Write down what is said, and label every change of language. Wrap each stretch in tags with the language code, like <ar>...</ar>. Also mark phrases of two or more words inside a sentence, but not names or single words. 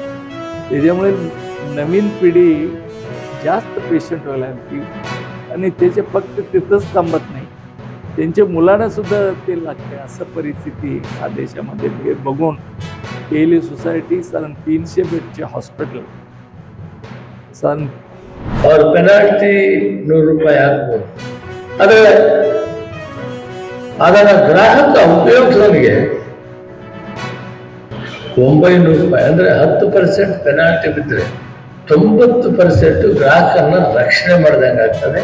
<mr>त्याच्यामुळे नवीन पिढी जास्त पेशंट व्हायला लागली आणि त्याचे फक्त तिथंच थांबत नाही, त्यांच्या मुलांना सुद्धा ते लागते. असं परिस्थिती हा देशामध्ये बघून केली सोसायटी साधारण 300 बेडचे हॉस्पिटल साधारण</mr> <kn>और ಪೆನಾಲ್ಟಿ ₹100 ಹಾಕ್ಬೋದು. ಅದರ ಗ್ರಾಹಕ ಉಪಯೋಗಿಸೋನಿಗೆ ₹900 ಅಂದರೆ 10% ಪೆನಾಲ್ಟಿ ಬಿದ್ದರೆ 90% ಗ್ರಾಹಕರನ್ನ ರಕ್ಷಣೆ ಮಾಡಿದಂಗೆ ಆಗ್ತದೆ.</kn>